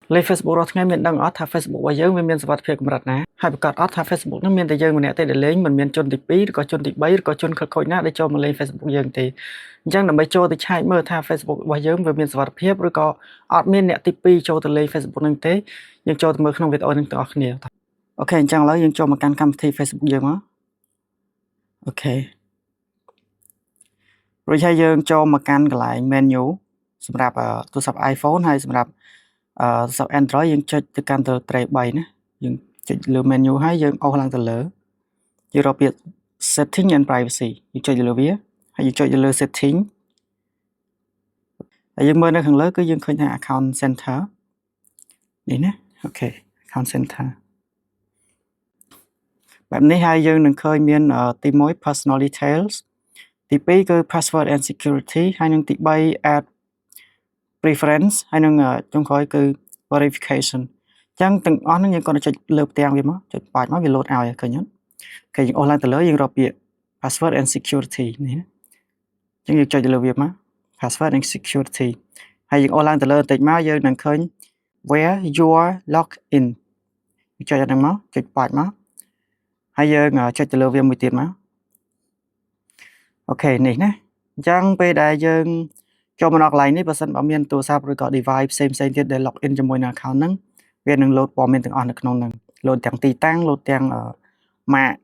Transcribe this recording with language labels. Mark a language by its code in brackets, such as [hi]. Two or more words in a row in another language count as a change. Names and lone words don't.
[km] លេខ Facebook រាល់ថ្ងៃមានដឹងអត់ថា Facebook របស់យើងវាមានសុវត្ថិភាពកម្រិតណាហើយប្រកាសអត់ថា Facebook ហ្នឹងមានតែយើងម្នាក់ទេដែលលេងមិនមានជនទី2ឬក៏ជនទី3ឬក៏ជនខិលខូចណាដែលចូលមកលេង Facebook យើងទេអញ្ចឹងដើម្បីចូលទៅឆែកមើលថា Facebook របស់យើងវាមានសុវត្ថិភាពឬក៏អត់មានអ្នកទី2ចូលទៅលេង Facebook ហ្នឹងទេយើងចូលទៅមើលក្នុងវីដេអូហ្នឹងទាំងអស់គ្នាអូខេអញ្ចឹងឥឡូវយើងចូលមកកាន់កម្មវិធី Facebook យើងមកអូខេ រួចហើយយើងចូលមកកាន់កន្លែង menu សម្រាប់ទូរស័ព្ទ iPhone ហើយសម្រាប់ទូរស័ព្ទ Android យើងចុចទៅកាន់ទៅត្រី3ណាយើងចុចលើ menu ហើយយើងអូសឡើងទៅលើយើងរកពាក្យ [en] setting and privacy [km] យើងចុចលើវាហើយយើងចុចលើ setting ហើយយើងមើលនៅខាងលើគឺយើងឃើញថា [en] account center [km] នេះណាអូខេ [en] account center [km] បែបនេះហើយយើងនឹងឃើញមានទី1 [en] personal details [km] ទី2គឺ [en] password and security [km] ហើយនឹងទី3 [en] add preference [km] ហើយនឹងចុងក្រោយគឺ verification អញ្ចឹងទាំងអស់ហ្នឹងយើងគាត់ចុចលើផ្ទាំងវាមកចុចបាច់មកវា load ឲ្យឃើញអត់គេយើងអូសឡើងទៅលើយើងរ កពាក្យ [en] password and security [km] នេះអញ្ចឹងយើងចុចលើវាមក [en] password and security [km] ហើយយើងអូសឡើងទៅលើបន្តិចមកយើងនឹងឃើញ [en] where you are logged in [km] ចុចអាហ្នឹងមកចុចបាច់មកហើយយើងចុចទៅលើវាមួយទៀតមកអូខេនេះណាអញ្ចឹងពេល ដែលយើងចូលមកដល់កន្លែងនេះបើសិនបើមានទូរស័ព្ទឬក៏ device ផ្សេងទៀតដែល [en] log in [km] ជាមួយនឹង account ហ្នឹងវានឹង load ព័ត៌មានទាំងអស់នៅក្នុងហ្នឹង load ទាំងទីតាំង load ទាំងម៉ាក